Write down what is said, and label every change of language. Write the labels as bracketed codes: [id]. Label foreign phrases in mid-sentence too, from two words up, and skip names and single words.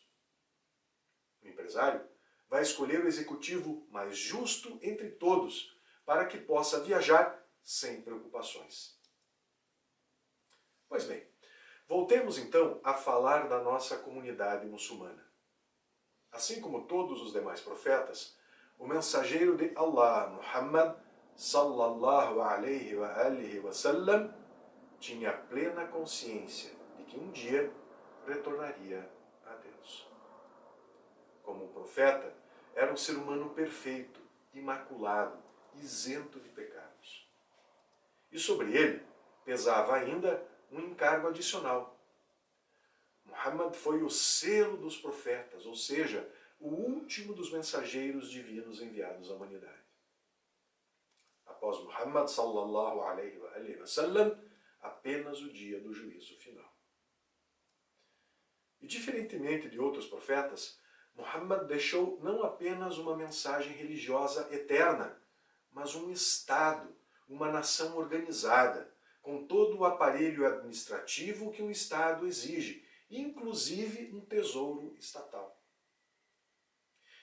[pt] O empresário vai escolher o executivo mais justo entre todos, para que possa viajar sem preocupações. Pois bem, voltemos então a falar da nossa comunidade muçulmana. Assim como todos os demais profetas, o mensageiro de Allah, Muhammad [ar] صلى الله عليه وآله وسلم, [pt] tinha plena consciência de que um dia retornaria a Deus. Como um profeta, era um ser humano perfeito, imaculado, isento de pecados. E sobre ele pesava ainda um encargo adicional. Muhammad foi o selo dos profetas, ou seja, o último dos mensageiros divinos enviados à humanidade. Após Muhammad [ar] صلى الله عليه وسلم, [pt] apenas o dia do juízo final. E diferentemente de outros profetas, Muhammad deixou não apenas uma mensagem religiosa eterna, mas um Estado, uma nação organizada, com todo o aparelho administrativo que um Estado exige, inclusive um tesouro estatal.